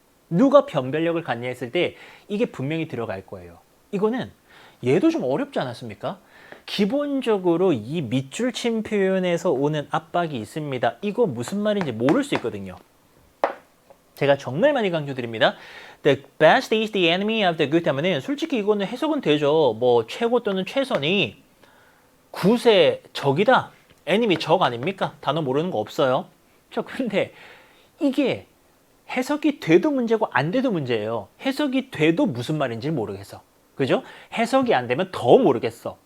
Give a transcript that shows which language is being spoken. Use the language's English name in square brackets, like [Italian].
[Korean] 누가 변별력을 갖냐 했을 때 이게 분명히 들어갈 거예요. 이거는 얘도 좀 어렵지 않았습니까? 기본적으로 이 밑줄 친 표현에서 오는 압박이 있습니다. 이거 무슨 말인지 모를 수 있거든요. 제가 정말 많이 강조드립니다. [English] The best is the enemy of the good [Korean] 하면은 솔직히 이거는 해석은 되죠. 뭐 최고 또는 최선이 굿의 적이다. enemy 적 아닙니까? 단어 모르는 거 없어요. 저 근데 이게 해석이 돼도 문제고 안 돼도 문제예요. 해석이 돼도 무슨 말인지 모르겠어. 그죠? 해석이 안 되면 더 모르겠어.